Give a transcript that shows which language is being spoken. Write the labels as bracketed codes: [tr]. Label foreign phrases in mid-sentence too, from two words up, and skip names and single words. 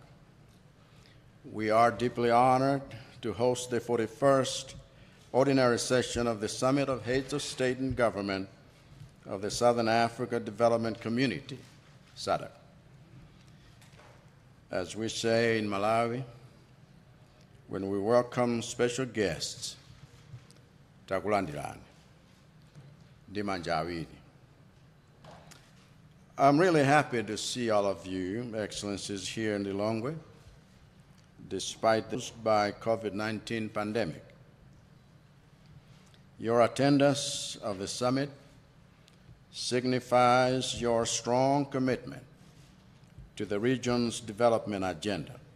[en] We are deeply honored to host the 41st ordinary session of the Summit of Heads of State and Government of the Southern Africa Development Community, SADC. As we say in Malawi, when we welcome special guests, [ny] takulandirani, ndi manja awiri. [en] I'm really happy to see all of you, Excellencies, here in Lilongwe, despite the by COVID-19 pandemic. Your attendance of the summit signifies your strong commitment to the region's development agenda.